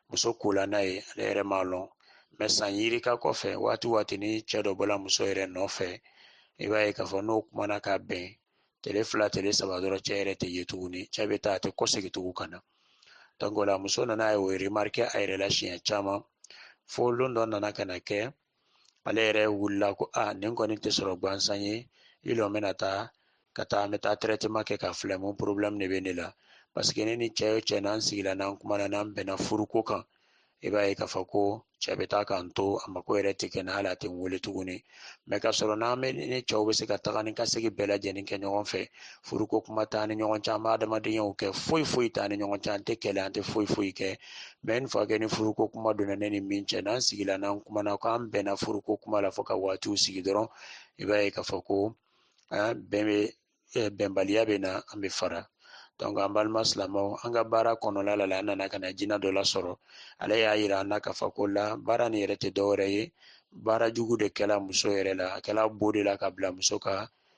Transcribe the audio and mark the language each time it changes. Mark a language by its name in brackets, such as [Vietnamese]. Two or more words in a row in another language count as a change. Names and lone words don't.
[Bambara] Muso kola n'a ye, ale yɛrɛ m'a lɔn mais san yiri ka kɔfɛ waati ni cɛ dɔ bɔla muso yɛrɛ nɔfɛ i b'a ye k'a fɔ n'o kumana ka bɛn tile 2 tile 3 dɔrɔn cɛ yɛrɛ tɛ ye tuguni cɛ bɛ taa a tɛ kɔsegin tugun ka na donc o la muso nana ye o remarqué a yɛrɛ la siɲɛ caman fo lon dɔ nana ka na kɛ ale yɛrɛ wulila ko nin kɔni tɛ sɔrɔ gansan ye il en bɛna taa ka taa an bɛ taa traitement kɛ ka filɛ mun problème de bɛ ne la parce que ne ni cɛ o cɛ n'an sigila n'an kumana n'an bɛnna furuko kan i b'a ye k'a fɔ ko cɛ bɛ taa k'an to a mako yɛrɛ tɛ kɛ na hali a tɛ n wele tuguni mais ka sɔrɔ n'an bɛ ni cɛw bɛ se ka taga ni ka segin bɛɛ lajɛlen kɛ ɲɔgɔn fɛ furuko kuma t'an ni ɲɔgɔn cɛ an bɛ adamadenyaw kɛ foyi t'an ni ɲɔgɔn cɛ an tɛ kɛlɛ an tɛ foyi kɛ [French] mais une fois que [Bambara] ni furuko kuma donna ne ni min cɛ n'an sigila n'an kumana k'an bɛnna furuko kuma la fo ka waatiw sigi dɔrɔn i b'a ye k'a fɔ ko bɛnbaliya bɛ na an bɛ fara donc an balima silamɛw an ka baara kɔnɔna la an nana ka na jina dɔ la sɔrɔ ale y'a yira an na k'a fɔ ko la baara nin yɛrɛ tɛ dɔwɛrɛ ye baara jugu de kɛla muso yɛrɛ la a kɛla bo de la ka bila muso ka